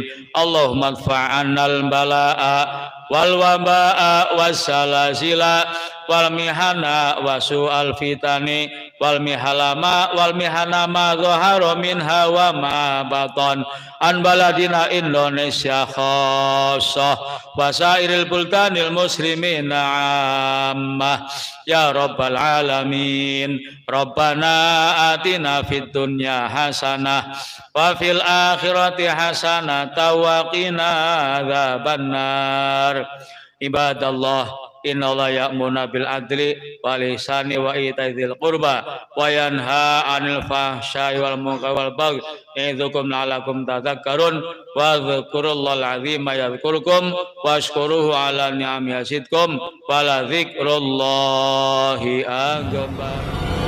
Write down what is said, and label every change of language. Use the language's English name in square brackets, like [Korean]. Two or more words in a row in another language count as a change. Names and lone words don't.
[Arabic] اللهم ادفع عنا البلاء والوباء والزلازل والمحن وسوء الفتن والمحالمة والمحنما ظهر منها وما بطن عن بلدنا إندونيسيا خاصة وسائر بلدان المسلمين عامة يا رب العالمين. ربنا آتنا في الدنيا حسنة وفي الآخرة حسنة وقنا عذاب النار. عباد الله، إن الله يأمر بالعدل والإحسان وإيتاء ذي القربى وينهى عن الفحشاء والمنكر والبغي يعظكم لعلكم تذكرون واذكروا الله العظيم يذكركم واشكروه على نعمه يزدكم ولذكر الله أكبر.